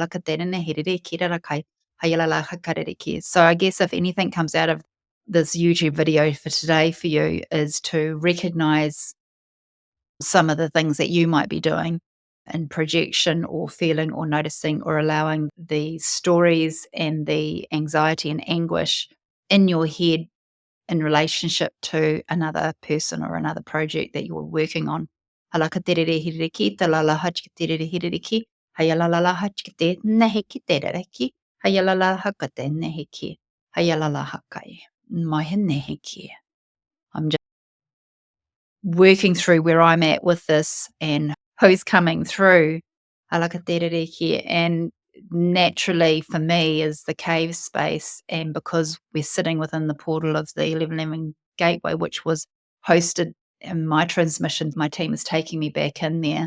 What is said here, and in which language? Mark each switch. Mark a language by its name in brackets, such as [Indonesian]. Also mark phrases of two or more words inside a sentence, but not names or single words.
[English] So I guess if anything comes out of this YouTube video for today for you is to recognize some of the things that you might be doing in projection or feeling or noticing or allowing the stories and the anxiety and anguish in your head in relationship to another person or another project that you're working on. Halakatererehiriki, talalahachkatererehiriki, hayalalahachkatenehiki, hayalalahakatenehiki, hayalalahakai, mahenehiki. I'm working through where I'm at with this and who's coming through. Alakaterere, and naturally for me is the cave space, and because we're sitting within the portal of the 1111 gateway, which was hosted in my transmission, my team is taking me back in there.